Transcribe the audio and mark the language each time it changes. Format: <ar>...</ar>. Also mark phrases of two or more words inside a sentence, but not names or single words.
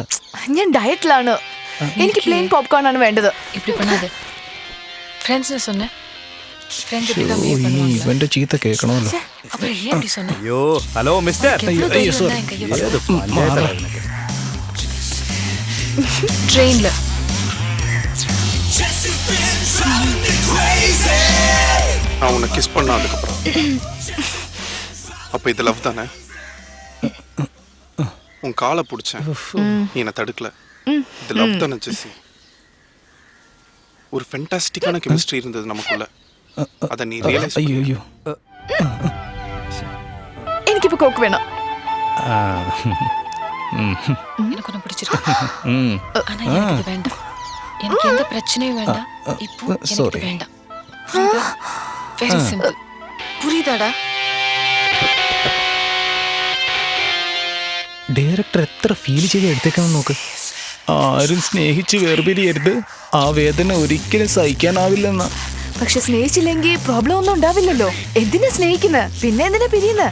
<ml>ഞാൻ ഡയറ്റിലാണ്. എനിക്ക് പ്ലെയിൻ പോപ്കോൺ ആണ് വേണ്ടത്. ഇവന്റെ ചീത്ത കേൾക്കണമല്ലോ. അയ്യോ, ഹലോ മിസ്റ്റർ. ട്രെയിനില്</ml> <ta>நான் உன்னை கிஸ் பண்ண அதுக்கப்புறம் அப்ப இது லவ் தானே? உன் காலை பிடிச்சேன், நீ என்னை தடுக்கல. இது லவ் தானே ஜெஸ்ஸி? ஒரு ஃபென்டாஸ்டிக்கான கெமிஸ்ட்ரி இருந்தது நமக்குள்ள. அதை நீ ரியலைஸ்.</ta> <ml>അയ്യോ, എനിക്കിപ്പോ കോക്ക് വേണം.</ml> <ta>எனக்கு ஒன்று பிடிச்சிருக்கு. ஆனா எனக்கு இது வேண்டாம். எனக்கு எந்த பிரச்சனையும் வேண்டாம். இப்போ எனக்கு வேண்டாம்.</ta> <en>very simple.</en> <ta>புரியுதாடா?</ta> <ml>ഡയറക്ടർ എത്ര ഫീൽ ചെയ്ത് എടുത്തേക്കാന്ന് നോക്ക്. ആരും സ്നേഹിച്ച് വേർപിരിയരുത്, ആ വേദന ഒരിക്കലും സഹിക്കാനാവില്ലെന്ന. പക്ഷെ സ്നേഹിച്ചില്ലെങ്കിൽ പ്രോബ്ലം ഒന്നും ഉണ്ടാവില്ലല്ലോ. എന്തിനാ സ്നേഹിക്കുന്നത്, പിന്നെ എന്തിനാ പിരിയുന്നത്?</ml>